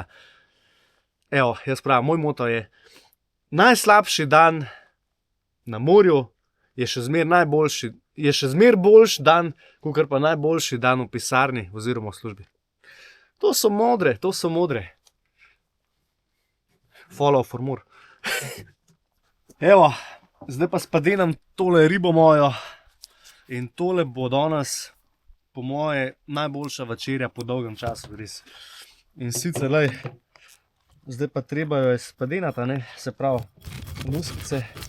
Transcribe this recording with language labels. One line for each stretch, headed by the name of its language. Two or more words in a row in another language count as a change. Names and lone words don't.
Slovenian: Evo, jaz pravim, moj moto je, najslabši dan na morju je še zmer boljši dan, kakor pa najboljši dan v pisarni oziroma v službi. To so modre, to so modre.
English: Follow for more.
Slovenian: Evo, zdaj pa spadenam tole ribo mojo in tole bo danes po moje najboljša večerja po dolgem času, res. In sicer, lej, zdaj pa treba jo je spadenati, ne, se pravi, luskice.